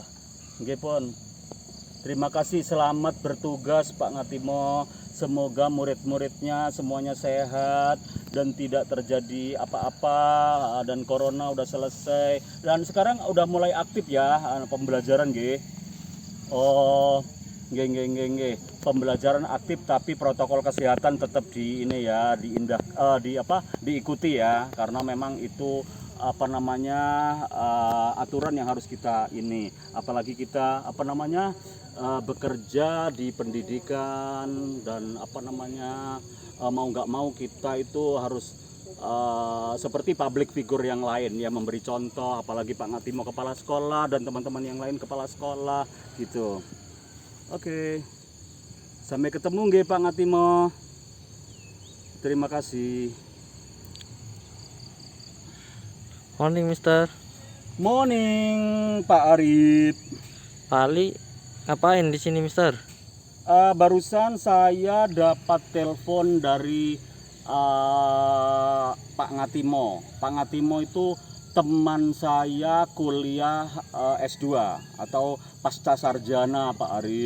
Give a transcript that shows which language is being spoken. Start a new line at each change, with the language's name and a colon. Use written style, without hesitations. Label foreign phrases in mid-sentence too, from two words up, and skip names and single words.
Javanese: Nggih pun.
Indonesian: Terima kasih, selamat bertugas Pak Ngatimo. Semoga murid-muridnya semuanya sehat dan tidak terjadi apa-apa dan corona udah selesai dan sekarang udah mulai aktif ya pembelajaran nggih. Oh, nggih. Pembelajaran aktif tapi protokol kesehatan tetap diikuti ya karena memang itu aturan yang harus kita apalagi kita bekerja di pendidikan dan mau nggak mau kita itu harus seperti
English: public figure
Indonesian: yang lain ya, memberi contoh, apalagi Pak Ngatimo kepala sekolah dan teman-teman yang lain kepala sekolah gitu. Oke, sampai ketemu nggih Pak Ngatimo. Terima kasih.
English: Morning, Mister. Morning,
Indonesian: Pak Arif. Pak Ali, ngapain di sini, Mister? Barusan saya dapat telepon dari Pak Ngatimo. Pak Ngatimo itu teman saya kuliah S2 atau pasca sarjana Pak Arif.